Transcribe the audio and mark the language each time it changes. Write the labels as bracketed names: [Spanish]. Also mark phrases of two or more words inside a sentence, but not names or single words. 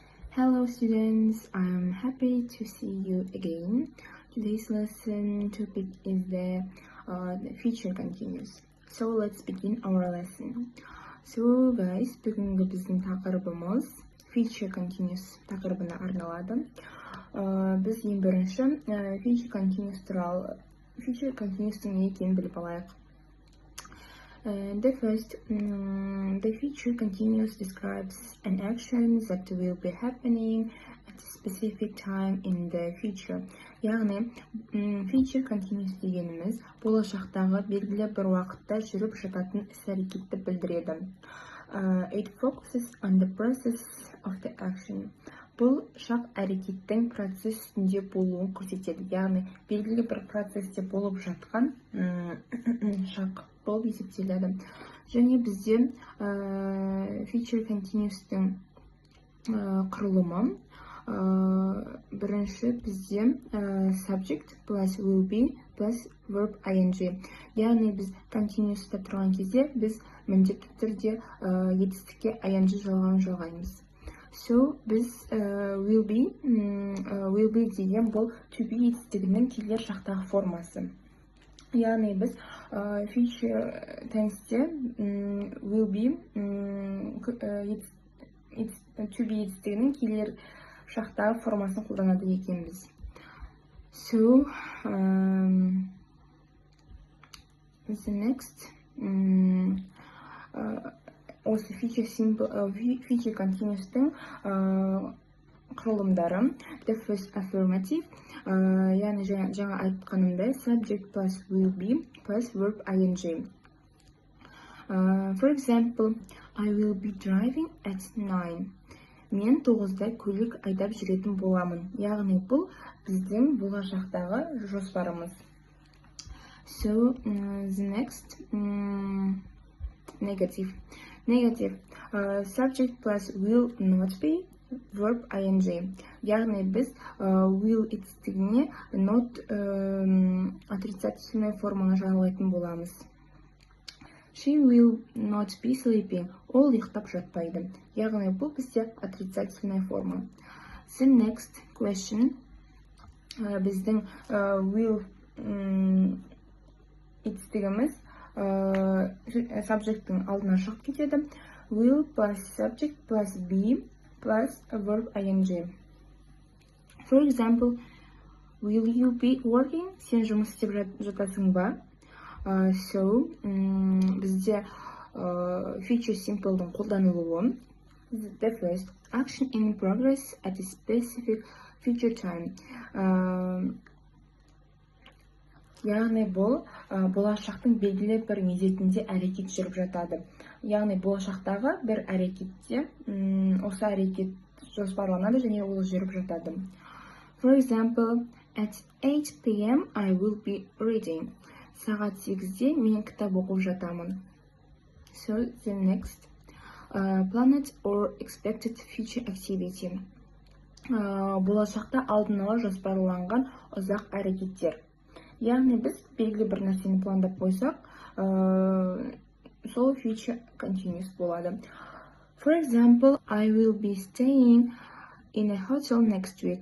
[English] Hello students, I'm happy to see you again. Today's lesson topic is the future continuous. So let's begin our lesson. So guys, [Kazakh] бүгінгі біздің тақырыбымыз [English] future continuous [Kazakh] тақырыбына арналады. Біз ең бірінші [English] future continuous-тың [Kazakh] не екенін біліп алайық. [English] The future continuous describes an action that will be happening at a specific time in the future. [Kazakh] Яғни, [English] future continuous [Kazakh] дегеніміз болашақтағы белгілі бір уақытта жүріп жататын іс-әрекетті білдіреді. [English] It focuses on the process of the action. [Kazakh] Бұл шақ әрекеттің процесс үстінде болуын көрсетеді. Яғни, белгілі бір процесте болып жатқан шақ болып есептеледі. Және бізде [English] future continuous-тың [Kazakh] құрылымы бірінші бізде [English] subject plus will be plus verb ing. [Kazakh] Яғни біз continuous-та тұрған кезде біз міндетті түрде етістікке ing жалғаймыз. So, біз [English] will be [Kazakh] деген бұл [English] to be [Kazakh] етістігінің келер шақтағы формасы. Яғни біз [English] future tense'те will be to be [Kazakh] етістігінің келер шақтағы формасын қолданады екенбіз. [English] So, the next осы future continuous-тың құрылымдары. The first affirmative, [Kazakh] яғни жаңа айтқанымдай [English] subject plus will be plus verb ing. For example, I will be driving at 9. [Kazakh] Мен 9-да көлік айдап жүретін боламын. Яғни бұл біздің болашақтағы жоспарымыз. [English] So, the next negative. Subject plus will not be verb ing. [Kazakh] Яғни біз will етістігіне not [Russian] отрицательный форманы [Kazakh] жалғайтын боламыз. [English] She will not be sleeping. [Kazakh] Ол ұйықтап жатпайды. Яғни бұл бізде [Russian] отрицательный форма. [English] The next question. [Kazakh] Біздің will етістігіміз subject-тың алдына шығып кетеді. [English] Will plus subject plus be plus verb ing. For example, will you be working? [Kazakh] Сен жұмыс істеп жатасың ба? So, бізде [English] future simple-дың [Kazakh] қолданылуы. [English] The first, action in progress at a specific future time. [Kazakh] Яғни бұл болашақтың белгілі бір мезетінде әрекет жүріп жатады. Яғни болашақтағы бір әрекетте осы әрекет жоспарланады және ол жүріп жатады. [English] For example, at 8 p.m. I will be reading. [Kazakh] Сағат 8-де мен кітап оқып жатамын. [English] So, the next, planned or expected future activity. [Kazakh] Болашақта алдын ала жоспарланған ұзақ әрекеттер. Яғни біз белгілі бір нәрсені пландап қойсақ, сол [English] future continuous [Kazakh] болады. [English] For example, I will be staying in a hotel next week.